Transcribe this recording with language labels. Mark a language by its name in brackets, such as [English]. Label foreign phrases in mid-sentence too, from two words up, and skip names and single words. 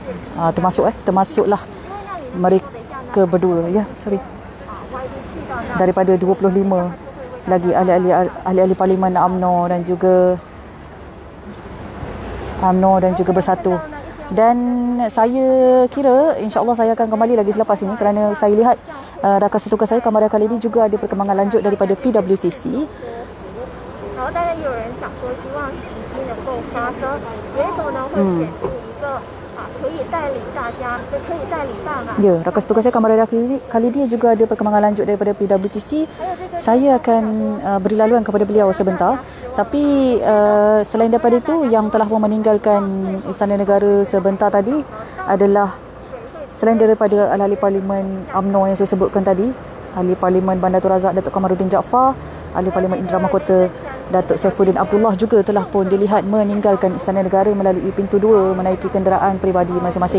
[Malay] Termasuklah mereka berdua daripada 25 lagi ahli-ahli Parlimen UMNO dan juga Bersatu. Dan saya kira insya-Allah saya akan kembali lagi selepas ini kerana saya lihat rakan setugas saya Kamaria kali ini juga ada perkembangan lanjut daripada PWTC. [Chinese] 然后当然有人想说希望奇迹能够发生，元首呢会选出一个可以带领大家，可以带领大马。 [Malay] Ya, rakan setugas saya Kamaria kali ini juga ada perkembangan lanjut daripada PWTC. Saya akan beri laluan kepada beliau sebentar. Tapi selain daripada itu, yang telah pun meninggalkan Istana Negara sebentar tadi adalah selain daripada ahli Parlimen UMNO yang saya sebutkan tadi, ahli Parlimen Bandar Tun Razak Datuk Kamaruddin Jaafar, ahli Parlimen Indra Mahkota Datuk Saifuddin Abdullah juga telah pun dilihat meninggalkan Istana Negara melalui pintu 2 menaiki kenderaan peribadi masing-masing.